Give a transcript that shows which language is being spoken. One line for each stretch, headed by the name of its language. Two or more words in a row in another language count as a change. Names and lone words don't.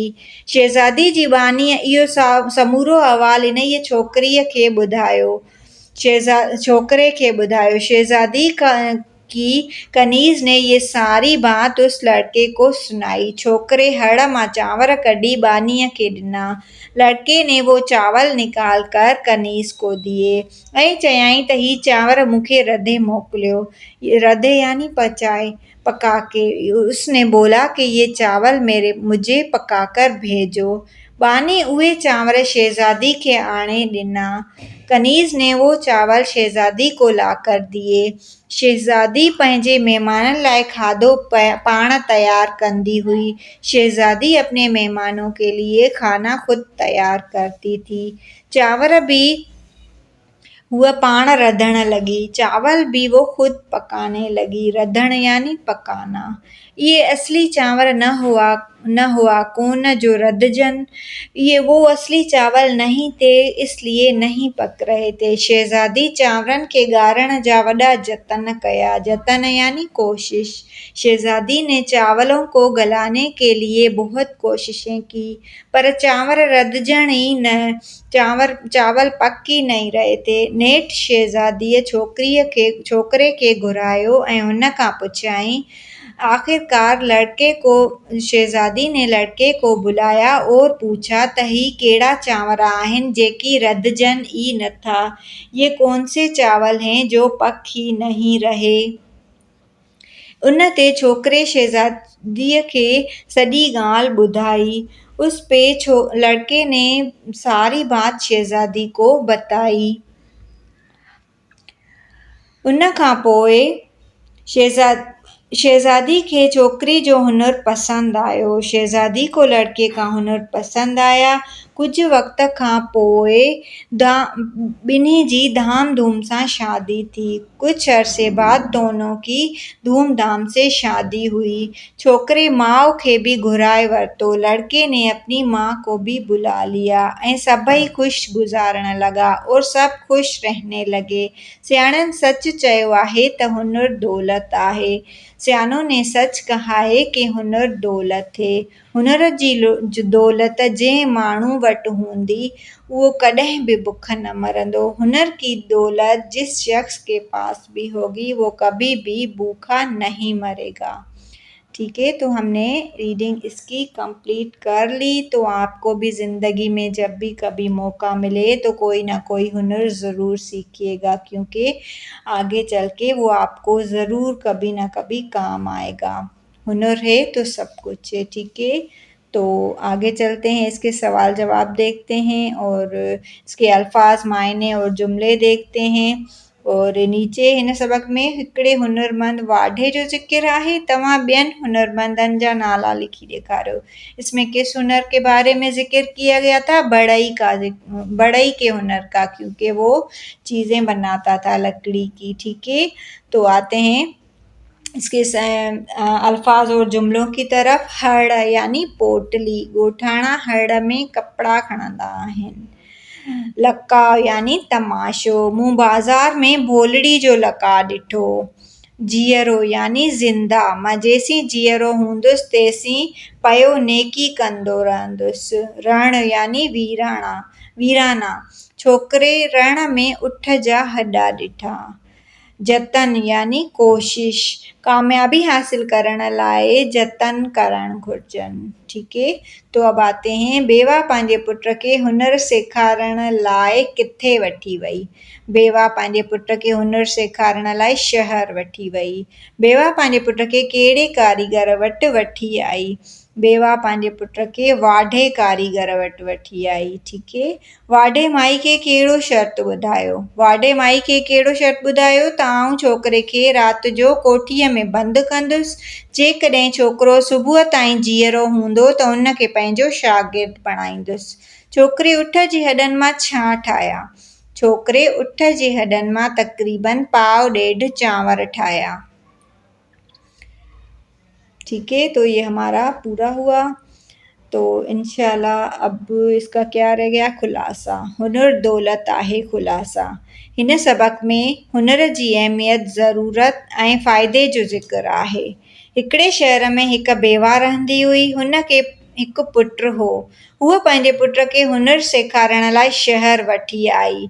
Sindhi: शहज़ादी जी बानीअ इहो समूरो अहवालु इन्हीअ छोकिरे खे ॿुधायो।
Hindi: शहज़ादी की कनीज़ ने ये सारी बात उस लड़के को सुनाई।
Sindhi: छोकिरे हड़ मां चांवर कढी बानीअ खे ॾिना।
Hindi: लड़के ने वो चावल निकाल कर कनीज़ को दिए
Sindhi: ऐं चयाईं त ही चांवर मूंखे रधे मोकिलियो।
Hindi: रधे यानी पका के। उसने बोला कि ये चावल मुझे पका कर भेजो।
Sindhi: बानी उहे चांवर शहज़ादी खे आणे ॾिना।
Hindi: कनीज़ ने वो चावल शहज़ादी को लाकर दिए।
Sindhi: शहज़ादी पंहिंजे महिमाननि लाइ खाधो पाण तैयार कंदी हुई।
Hindi: शहज़ादी अपने मेहमानों के लिए खाना खुद तैयार करती थी।
Sindhi: चांवर भी हुआ पाण रधण लगी।
Hindi: चावल भी वो खुद पकाने लगी। रधण यानी पकाना।
Sindhi: ये असली चांवर न हुआ कौन जो रधजन।
Hindi: ये वो असली चावल नहीं थे, इसलिए नहीं पक रहे थे।
Sindhi: शहज़ादी चांवरनि खे ॻारण जा वॾा जतन कया।
Hindi: जतन यानी कोशिश। शहज़ादी ने चावलों को गलाने के लिए बहुत कोशिशें की, पर
Sindhi: चांवर रधजण ही न।
Hindi: चावल पक ही नहीं रहे थे।
Sindhi: नेठि शहज़ादीअ छोकिरे खे घुरायो ऐं हुन खां पुछियाईं
Hindi: आखिरकार शहज़ादी ने लड़के को बुलाया और पूछा
Sindhi: त ही कहिड़ा चांवर आहिनि जेकी रधजनि ई नथा।
Hindi: ये कौन से चावल हैं जो पक ही नहीं रहे।
Sindhi: उन ते छोकिरे शहज़ादीअ खे सॼी ॻाल्हि ॿुधाई।
Hindi: उस पे लड़के ने सारी बात शहज़ादी को बताई।
Sindhi: उन खां पोइ शहज़ादी खे छोकिरी जो हुनुरु पसंदि आयो।
Hindi: शहज़ादी को लड़के का हुनुर पसंदि आया।
Sindhi: कुझु वक़्त खां पोइ ॿिन्ही जी धाम धूम सां शादी थी।
Hindi: कुछ अरसे बाद दोनों की धूमधाम से शादी हुई।
Sindhi: छोकिरे माउ खे भी घुराए वरितो।
Hindi: लड़के ने अपनी माँ को भी बुला लिया
Sindhi: ऐं सभई ख़ुशि गुज़ारण लॻा
Hindi: और
Sindhi: सभु ख़ुशि
Hindi: रहने लॻे।
Sindhi: सियाणनि सच चयो आहे त हुनुर दौलत आहे।
Hindi: सियाणों ने सच कहा है कि हुनुर दौलत है।
Sindhi: हुनुर जी दौलत जंहिं माण्हू वटि हूंदी वो कॾहिं भी भुख न मरंदो।
Hindi: हुनर की दौलत जिस शख्स के पास भी होगी वो कभी भी भूखा नहीं मरेगा। ठीक है, तो हमने रीडिंग इसकी कंप्लीट कर ली। तो आपको भी ज़िंदगी में जब भी कभी मौका मिले तो कोई ना कोई हुनर ज़रूर सीखिएगा, क्योंकि आगे चल के वो आपको ज़रूर कभी ना कभी काम आएगा। हुनर है तो सब कुछ है। ठीक है, तो आगे चलते हैं, इसके सवाल जवाब देखते हैं और इसके अल्फाज, मायने और जुमले देखते हैं। और नीचे
Sindhi: हिन सबक में हिकिड़े हुनरमंद वाढे जो ज़िक्र आहे। तव्हां ॿियनि हुनरमंदनि जा नाला लिखी ॾेखारियो।
Hindi: इसमें किस हुनर के बारे में जिक्र किया गया था? बढ़ई के हुनर का, क्योंकि वो चीज़ें बनाता था लकड़ी की। ठीक है, तो आते हैं इसके अल्फाज और जुमलों की तरफ। हड़ यानी पोटली,
Sindhi: ॻोठाणा हड़ में कपिड़ा खणंदा आहिनि। लका यानी तमाशो, मूं बाज़ार में भोलड़ी जो लका ॾिठो। जीअरो यानी ज़िंदा, मां जेसीं जीअरो हूंदुसि तेसीं पयो नेकी कंदो रहंदुसि। रण यानी वीराना, छोकिरे रण में ऊठ जा हॾा ॾिठा। जतन यानी कोशिश, कामयाबी हासिल करण लाइ जतन करण घुरिजनि।
Hindi: ठीक है, तो अब आते हैं,
Sindhi: बेवा पंहिंजे पुट खे हुनर सेखारण लाइ किथे वठी वई। बेवा पंहिंजे पुट खे हुनर सेखारण लाइ शहर वठी वई। बेवा पंहिंजे पुट खे कहिड़े कारीगर वटि वठी आई? बेवा पंहिंजे पुट खे वाढे कारीगर वटि वठी आई।
Hindi: ठीक है,
Sindhi: वाढे माई खे कहिड़ो शर्त ॿुधायो? वाढे माई खे कहिड़ो शर्त ॿुधायो त आउं छोकिरे खे राति जो कोठीअ में बंदि कंदुसि। जेकॾहिं छोकिरो सुबुह ताईं जीअरो हूंदो त उन खे पंहिंजो शागिर्दु बणाईंदुसि। छोकिरे ऊठ जे हॾनि मां छा ठाहिया? छोकिरे ऊठ जे हॾनि मां तक़रीबन पाव ॾेढ चांवर ठाहिया।
Hindi: ठीक है, तो ये हमारा पूरा हुआ। तो इंशाल्लाह अब इसका क्या रह गया?
Sindhi: खुलासा। हुनर दौलत आहे। खुलासा, हिन सबक में हुनर जी अहमियत, ज़रूरत ऐं फ़ाइदे जो ज़िक्र आहे। हिकिड़े शहर में हिकु बेवा रहंदी हुई। हुन खे हिकु पुटु हो। हूअ पंहिंजे पुट खे हुनर सेखारण लाइ शहर वठी आई।